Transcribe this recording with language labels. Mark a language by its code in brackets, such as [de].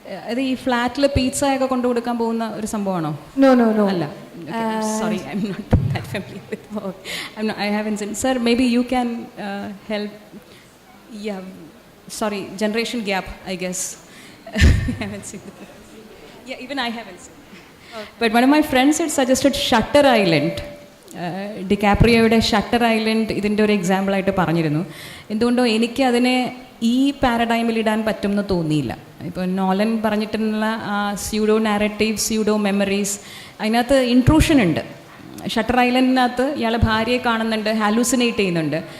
[ml] അത് ഈ ഫ്ലാറ്റിൽ പിസ്സ ഒക്കെ കൊണ്ടു കൊടുക്കാൻ പോകുന്ന ഒരു സംഭവമാണോ? [en] no no no [ml] അല്ല, [en] sorry, I'm not that familiar with it. I haven't seen. Sir, maybe you can help. Yeah, sorry, generation gap, I guess. I haven't seen it. Yeah, even I haven't seen it. Okay. But one of my friends had suggested Shutter Island. [ml] ഡിക്കാപ്രിയോയുടെ shutter island ഇതിൻ്റെ ഒരു എക്സാമ്പിളായിട്ട് പറഞ്ഞിരുന്നു. എന്തുകൊണ്ടോ എനിക്ക് അതിനെ ഈ പാരഡൈമിൽ ഇടാൻ പറ്റുമെന്ന് തോന്നിയില്ല. ഇപ്പോൾ നോലൻ പറഞ്ഞിട്ടുള്ള ആ സ്യൂഡോ നാരറ്റീവ്, സ്യൂഡോ മെമ്മറീസ്, അതിനകത്ത് ഇൻട്രൂഷൻ ഉണ്ട്. ഷട്ടർ ഐലൻഡിനകത്ത് ഇയാളെ ഭാര്യയെ കാണുന്നുണ്ട്, ഹാലൂസിനേറ്റ് ചെയ്യുന്നുണ്ട്.